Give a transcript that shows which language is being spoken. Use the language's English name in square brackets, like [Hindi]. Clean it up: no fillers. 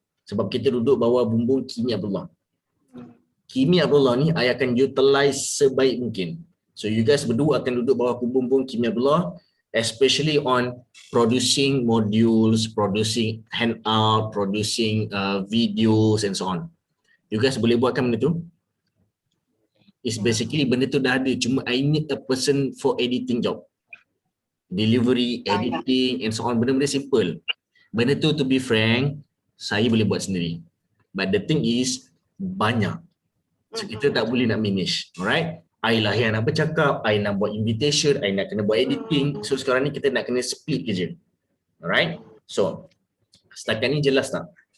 [Malay] Sebab kita duduk bawah bumbung Kimi Abdullah. Kimi Abdullah ni I akan utilize sebaik mungkin. [English] So you guys [Malay] berdua akan duduk bawah bumbung Kimi Abdullah, [English] especially on producing modules, producing handout, producing videos and so on. [Malay] You guys boleh buatkan benda tu? [English] It's basically [Malay] benda tu dah ada, cuma [English] I need a person for editing job. Delivery, editing and so on, benda-benda simple. [Malay] Benda tu, to be frank, saya boleh buat sendiri. [English] But the thing is, [Malay] banyak. So kita tak boleh nak manage. Alright? I lah yang nak bercakap, I nak buat invitation, I nak kena buat editing. So sekarang ni kita nak kena split kerja. Alright? So, setakat ni jelas tak?